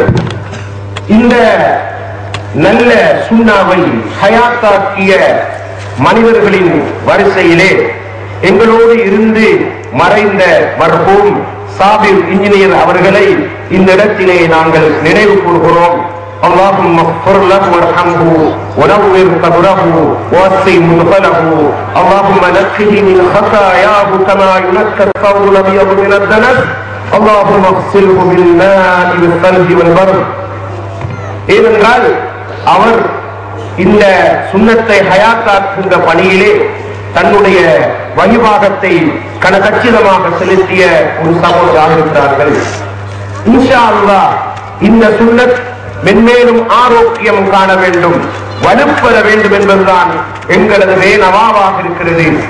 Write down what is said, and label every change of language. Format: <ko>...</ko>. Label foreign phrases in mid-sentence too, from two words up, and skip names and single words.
<ta>இந்த நல்ல சுன்னாவை ஹயாத்தாக்கிய மனிதர்களின் வரிசையிலே எங்களோடு இருந்து மறைந்த மர்ஹூம் சாபிர் இன்ஜினியர் அவர்களை இந்த இடத்திலே நாங்கள் நினைவு கூறுகிறோம்.</ta> <ar>اللهم اغفر له وارحمه ونور قبره ووسع مدخله اللهم نقه من خطاياه كما ينقى الثوب الابيض من الدنس اللهم اغسله بالماء والثلج والبرد.</ar> <ta>ஏனென்றால் அவர் இந்த சுன்னத்தை ஹயாத்தாக்குகின்ற பணியிலே தன்னுடைய வழிபாகத்தை கச்சிதமாக செலுத்திய ஒரு சகோதரராக இருக்கிறார்கள்.</ta> <ar>إن شاء الله</ar> <ta>இந்த சுன்னத் மென்மேலும் ஆரோக்கியம் காண வேண்டும், வலுப்பெற வேண்டும் என்பதுதான் எங்களது நவாவாக இருக்கிறது.</ta>